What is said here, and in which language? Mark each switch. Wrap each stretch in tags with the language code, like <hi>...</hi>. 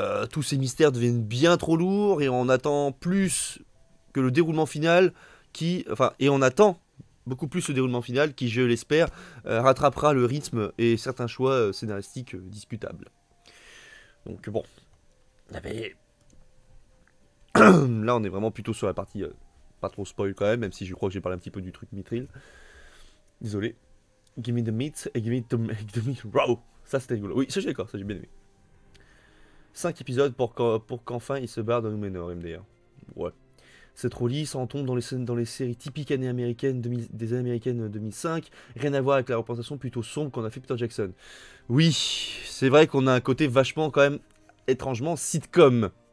<fr>Tous ces mystères deviennent bien trop lourds, et on attend plus que le déroulement final et on attend beaucoup plus le déroulement final qui, je l'espère, rattrapera le rythme et certains choix scénaristiques discutables. Donc bon, là, on est vraiment plutôt sur la partie pas trop spoil quand même si je crois que j'ai parlé un petit peu du truc Mithril. Désolé.</fr> <en>Give me the meat et give me the meat raw.</en> <fr>Ça, c'était rigolo. Oui, ça, j'ai d'accord, ça, j'ai bien aimé. 5 épisodes pour qu'enfin il se barre de Númenor, MDR. Ouais. c'est trop lisse, on tombe dans les séries typiques années américaines, des années américaines 2005, rien à voir avec la représentation plutôt sombre qu'on a fait Peter Jackson. Oui, c'est vrai qu'on a un côté vachement quand même étrangement sitcom.</fr>